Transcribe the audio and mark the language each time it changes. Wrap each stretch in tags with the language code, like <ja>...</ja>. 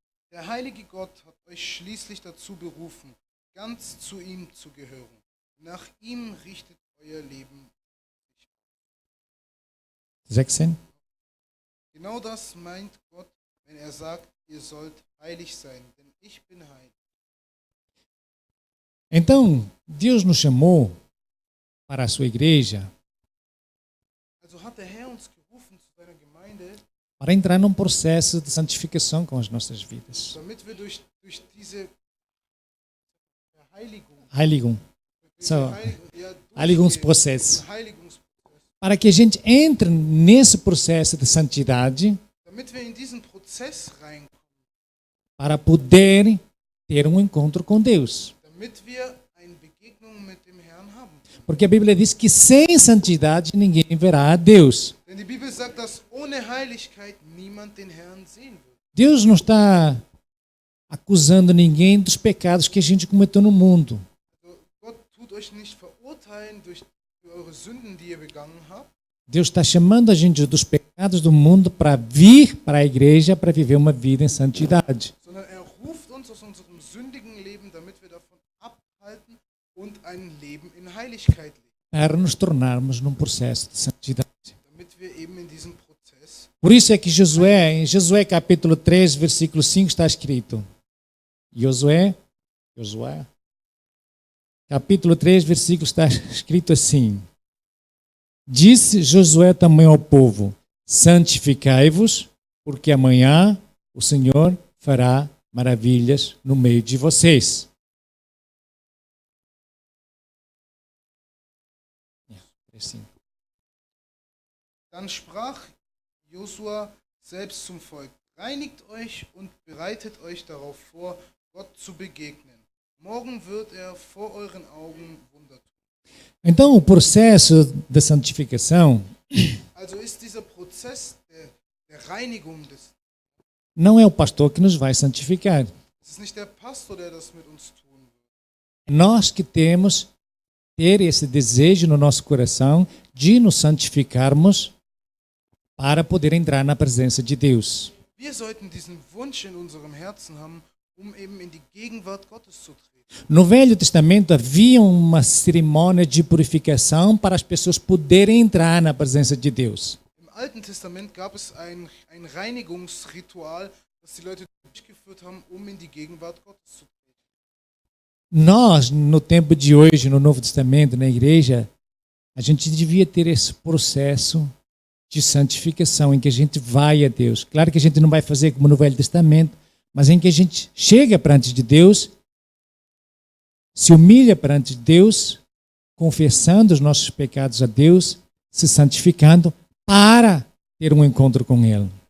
<de>Der heilige Gott hat euch schließlich dazu berufen, ganz zu ihm zu gehören. Nach ihm richtet euer Leben. 16. Genau das meint Gott, wenn er sagt, ihr sollt heilig sein, denn ich bin heilig.</de> <pt>Então, Deus nos chamou para a sua igreja</pt> <de>Also hat der Herr uns gerufen zu seiner Gemeinde,</de> <pt>para entrar num processo de santificação com as nossas vidas.</pt> <de>damit wir durch diese Heiligung. So, Heiligungsprozess. Heiligungsprozess,</de> <pt>Para que a gente entre nesse processo de santidade,</pt> <de>damit wir in diesen Prozess reinkommen,</de> <pt>para poder ter um encontro com Deus.</pt> <de>damit wir eine Begegnung mit dem Herrn haben.</de> <pt>Porque a Bíblia diz que sem santidade ninguém verá a Deus.</pt> <de>Denn die Bibel sagt, dass ohne Heiligkeit niemand den Herrn sehen wird.</de> <pt>Deus não está acusando ninguém dos pecados que a gente cometeu no mundo.</pt> <de>Also Gott tut euch nicht verurteilen durch eure Sünden, die ihr begangen habt,</de> <pt>Deus está chamando a gente dos pecados do mundo para vir para a igreja para viver uma vida em santidade.</pt> <de>sondern er ruft uns aus unserem sündigen Leben, damit wir davon abhalten und ein Leben in Heiligkeit leben.</de> <pt>Para nos tornarmos num processo de santidade.</pt> <de>Damit wir eben in diesem Prozess,</de> <pt>Por isso é que em Josué capítulo 3, versículo 5 está escrito. Josué, capítulo 3, versículo está escrito assim. Disse Josué também ao povo, santificai-vos, porque amanhã o Senhor fará maravilhas no meio de vocês.</pt> <de>dann sprach Josua selbst zum Volk, reinigt euch und bereitet euch darauf vor, Gott zu begegnen. Morgen wird er vor euren Augen Wunder tun.</de> <pt>Então, o processo da santificação</pt> <de>Also ist dieser Prozess der Reinigung</de> <pt>não é o pastor que nos vai santificar.</pt> <de>es ist nicht der Pastor, der das mit uns tun wird.</de> <pt>Nós que temos ter esse desejo no nosso coração de nos santificarmos para poder entrar na presença de Deus.</pt> <de>Wir sollten diesen Wunsch in unserem Herzen haben, um eben in die Gegenwart Gottes zu treten.</de> <pt>No Velho Testamento havia uma cerimônia de purificação para as pessoas poderem entrar na presença de Deus.</pt> <de>Im Alten Testament gab es ein Reinigungsritual, das die Leute durchgeführt haben, um in die Gegenwart Gottes zu treten.</de> <pt>Nós, no tempo de hoje, no Novo Testamento, na igreja, a gente devia ter esse processo de santificação em que a gente vai a Deus. Claro que a gente não vai fazer como no Velho Testamento, mas em que a gente chega perante de Deus, se humilha perante de Deus, confessando os nossos pecados a Deus, se santificando para ter um encontro com Ele.</pt>